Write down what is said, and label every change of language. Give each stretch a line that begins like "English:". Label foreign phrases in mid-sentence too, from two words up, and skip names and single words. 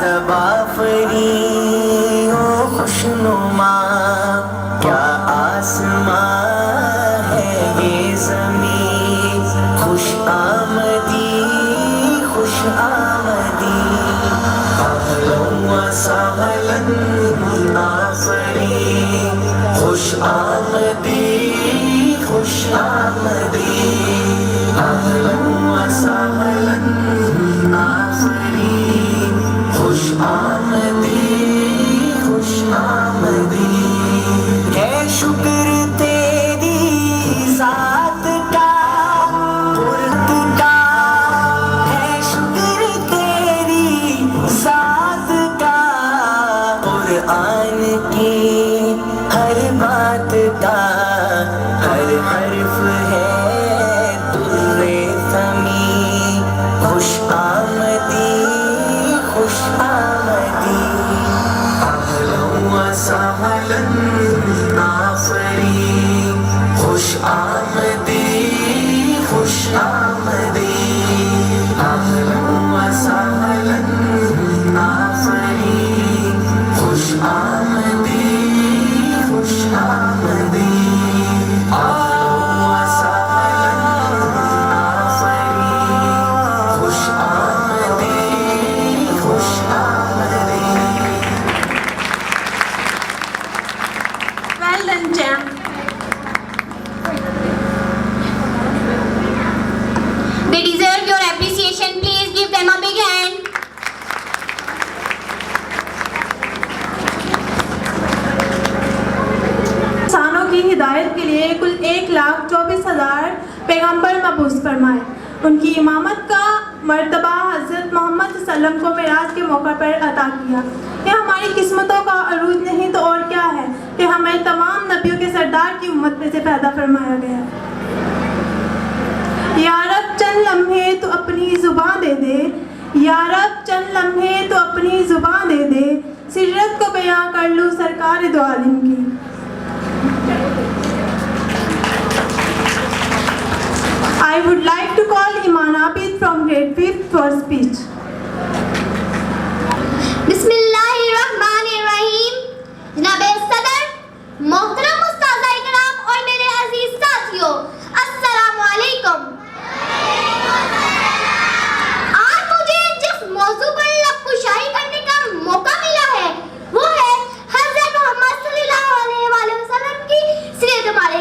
Urdu: بافری ہو خوشنما کیا آسمان ہے یہ زمین خوش آمدی خوش آمدی
Arabic: اہلا و سہلا
Urdu: آفرین خوش آمدی خوش آمدی
Arabic: اہلا و سہلا
Urdu: آفرین خوش آمدی خوش آمدی ہے شکر تیری ذات کا پرت کا ہے شکر تیری ذات کا قرآن کی ہر بات کا ہر حرف ہے در ثمی خوش آمدی خوش آمدی
Arabic: اہلا و سہلا
Urdu: آفرین خوش آمدی خوش آمدی
Arabic: اہلا و سہلا
Urdu: آفرین خوش آمدی خوش آمدی
Arabic: اہلا و سہلا
Urdu: آفرین خوش آمدی خوش آمدی.
English: Well done, champ. They deserve your appreciation. Please give them a big hand.
Urdu: انسانوں کی ہدایت کے لیے کل 1,24,000 پیغمبر مبعوث فرمائے. ان کی امامت کا مرتبہ حضرت محمد
Arabic: صلی اللہ علیہ وسلم
Urdu: کو معراج کے موقع پر عطا کیا. یہ ہماری قسمتوں کا عروج نہیں تو اور کیا ہے کہ ہمیں تمام نبیوں کے سردار کی امت میں سے پیدا فرمایا گیا. یا رب چند لمحے تو اپنی زباں دے دے یا رب چند لمحے تو اپنی زباں دے دے سرت کو بیاں کر لوں سرکار دو عالم کی.
English: I would like to call Iman Abid from grade 5th for speech.
Arabic: بسم اللہ الرحمن الرحیم.
Urdu: جناب صدر، محترم استاذہ کرام اور میرے عزیز ساتھیوں،
Arabic: السلام علیکم.
Urdu: آج مجھے جس موضوع پر لب کشائی کرنے کا موقع ملا ہے وہ ہے حضرت محمد
Arabic: صلی اللہ علیہ وآلہ وسلم
Urdu: کی سیرت معراج.